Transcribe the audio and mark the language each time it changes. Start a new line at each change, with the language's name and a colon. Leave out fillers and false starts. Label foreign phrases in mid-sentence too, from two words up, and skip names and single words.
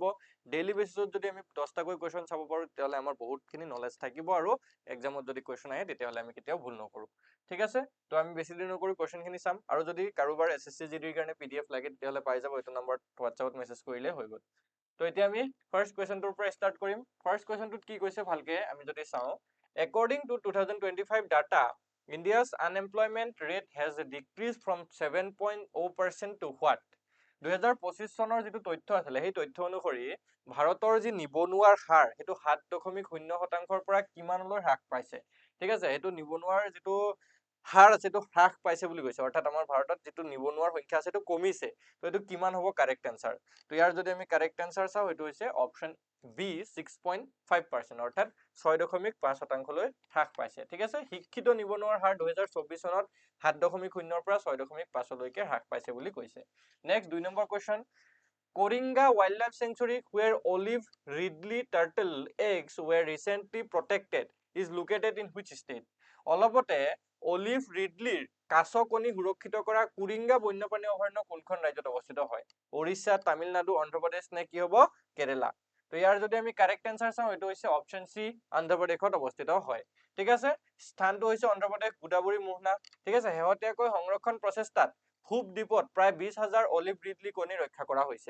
English: daily basis
Assamese: যদি আমি 10টাকৈ কুৱেশ্যন চাব পাৰোঁ তেতিয়াহ'লে আমাৰ বহুতখিনি নলেজ থাকিব আৰু এক্সামত যদি কুৱেশ্যন আহে তেতিয়াহ'লে আমি কেতিয়াও ভুল নকৰোঁ। ঠিক আছে, তো আমি বেছি দেৰি নকৰি কুৱেশ্যনখিনি চাম আৰু যদি কাৰোবাৰ এছএছচি জিডিৰ কাৰণে PDF লাগে তেতিয়াহ'লে পাই যাব, এইটো নম্বৰত হোৱাটছআপত মেছেজ কৰিলে হৈ গ'ল। তো এতিয়া আমি
English: first question
Assamese: পৰা ষ্টাৰ্ট কৰিম।
English: first question
Assamese: কি কৈছে ভালকে আমি যদি চাওঁ,
English: according to 2025 data, India's unemployment rate has decreased from 7.0% to what?
Assamese: 2025 চনৰ যিটো তথ্য আছিলে সেই তথ্য অনুসৰি ভাৰতৰ যি নিবনুৱাৰ হাৰ সেইটো 7.0% পৰা কিমানলৈ হ্ৰাস পাইছে। ঠিক আছে, সেইটো নিবনুৱাৰ যিটো হাৰ আছে সেইটো হ্ৰাস পাইছে বুলি কৈছে, অৰ্থাৎ আমাৰ ভাৰতত যিটো নিবনুৱাৰ সংখ্যা আছে সেইটো কমিছে। তো এইটো কিমান হ'ব
English: correct answer?
Assamese: তো ইয়াৰ যদি আমি
English: correct answer
Assamese: চাওঁ সেইটো হৈছে
English: option B
Assamese: 6.5%, অৰ্থাৎ 6.5%লৈ হ্ৰাস পাইছে। ঠিক আছে, শিক্ষিত নিবনুৱাৰ হাৰ 2024 চনত 7.0 পৰা 6.5লৈকে হ্ৰাস পাইছে বুলি কৈছে। নেক্সট 2 নম্বৰ কুৱেশ্যন,
English: Koringa Wildlife Sanctuary where olive ridley turtle eggs were recently protected is located in which state?
Assamese: অলপতে অলিভ ৰিডলিৰ কাছ কণী সুৰক্ষিত কৰা কুৰিংগা বন্যপ্ৰাণী অভয়াৰণ্য কোনখন ৰাজ্যত অৱস্থিত হয়? উৰিষ্যা, তামিলনাডু, অন্ধ্ৰপ্ৰদেশ নে কি হ'ব কেৰেলা? তো ইয়াৰ যদি আমি
English: correct answer
Assamese: চাওঁ এইটো হৈছে
English: option C
Assamese: অন্ধ্ৰপ্ৰদেশত অৱস্থিত হয়। ঠিক আছে, স্থানটো হৈছে অন্ধ্ৰপ্ৰদেশ গোদাবৰী মোহনা। ঠিক আছে, শেহতীয়াকৈ সংৰক্ষণ প্ৰচেষ্টাত পূব দ্বীপত প্ৰায় 20,000 অলিভ ৰিডলি কণী ৰক্ষা কৰা হৈছিল।